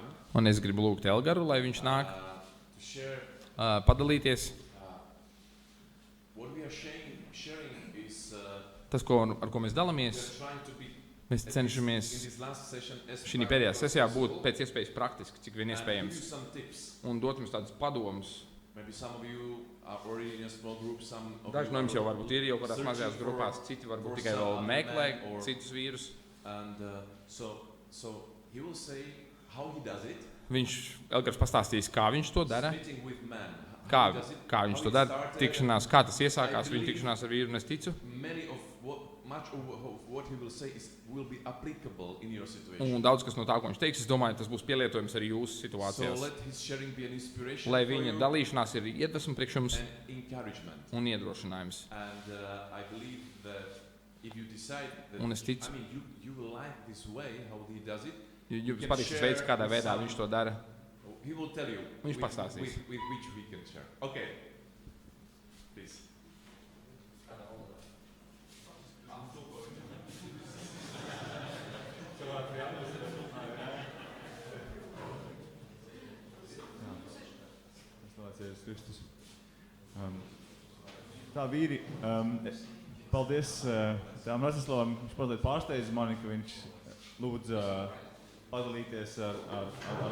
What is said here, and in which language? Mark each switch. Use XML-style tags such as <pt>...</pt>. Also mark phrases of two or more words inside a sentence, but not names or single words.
<lv>Un es gribu lūgt Elgaru, lai viņš nāk</lv> <en>to share.</en> <lv>padalīties.</lv> <en>What we are sharing is</en> <lv>Tas, ar ko mēs</lv> <en>we</en> <lv>dalāmies,</lv> <en>are trying to be</en> <lv>mēs</lv> <en>in</en> <lv>cenšamies</lv> <en>this last session as</en> <lv>šī pēdējā sesijā būt pēc iespējas praktiski, cik vien</lv> <en>and give you</en> <lv>iespējams,</lv> <en>some tips.</en> <lv>un dot jums tādus padomus.</lv> <en>Maybe some of you are already in a small group, some of</en> <lv>Daži</lv> <en>you</en> <lv>no jums</lv> <en>are</en> <lv>jau varbūt ir jau kādās</lv> <en>searching</en> <lv>mazajās</lv> <en>for-</en> <lv>grupās, citi varbūt</lv> <en>for</en> <lv>tikai vēl</lv> <en>some</en> <lv>meklē</lv> <en>man or-</en> <lv>citus vīrus.</lv> <en>And so he will say how he does it.</en> <lv>Elgars pastāstīs, kā viņš to dara,</lv> <en>Meeting with man.</en> <lv>kā</lv> <en>How he does it,</en> <lv>viņš</lv> <en>how</en> <lv>to</lv> <en>it</en> <lv>dara,</lv> <en>started.</en> <lv>tikšanās, kā tas iesākās,</lv> <en>I</en> <lv>viņa</lv> <en>believe-</en> <lv>tikšanās ar vīru, un es ticu.</lv> <en>Much of what he will say will be applicable in your situation.</en> <lv>Un daudz kas no tā, ko viņš teiks, es domāju, tas būs pielietojams arī jūsu</lv> <en>So</en> <lv>situācijās.</lv> <en>let his sharing be an inspiration</en> <lv>Lai</lv> <en>for</en> <lv>viņa</lv> <en>you</en> <lv>dalīšanās ir iedvesma priekš jums</lv> <en>and encouragement.</en> <lv>un iedrošinājums.</lv> <en>And I believe that if you decide that,</en> <lv>Un es ticu.</lv> <en>I mean, you will like this way, how he does it,</en> <lv>Jums</lv> <en>can</en> <lv>patīk šis veids,</lv> <en>share</en> <lv>kādā</lv> <en>with</en> <lv>veidā</lv> <en>some-</en> <lv>viņš to dara.</lv> <en>he will tell you</en> <lv>Viņš</lv> <en>with</en> <lv>pastāstīs.</lv> <en>which we can share. Okay. Please.</en> <lv>Slavēts Kristus. Tā vīri, paldies tām Rastislavam, viņš mazliet pārsteidza mani, ka viņš lūdza padalīties ar</lv>